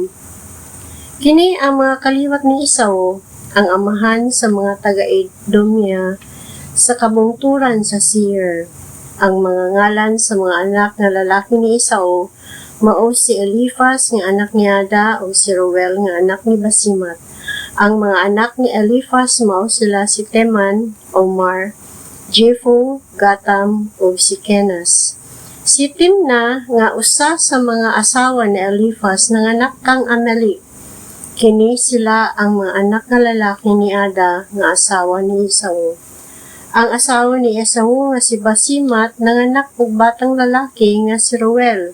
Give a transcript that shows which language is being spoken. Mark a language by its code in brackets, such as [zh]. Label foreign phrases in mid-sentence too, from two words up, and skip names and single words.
[ceb] Kini ang mga kaliwat ni Esau, ang amahan sa mga taga-Edomia sa kabungturan sa Seir. Ang mga ngalan sa mga anak na lalaki ni Esau mao si Eliphaz nga anak ni Ada, o si Ruel nga anak ni Basimat. Ang mga anak ni Eliphaz mao sila si Teman, Omar, Jepho, Gatam, o si Kenas. Si Timna nga usa sa mga asawa ni Eliphaz nanganak kang Amalek. Kini sila ang mga anak nga lalaki ni Ada nga asawa ni Esau. Ang asawa ni Esau nga si Basimat nanganak og batang lalaki nga si Ruel.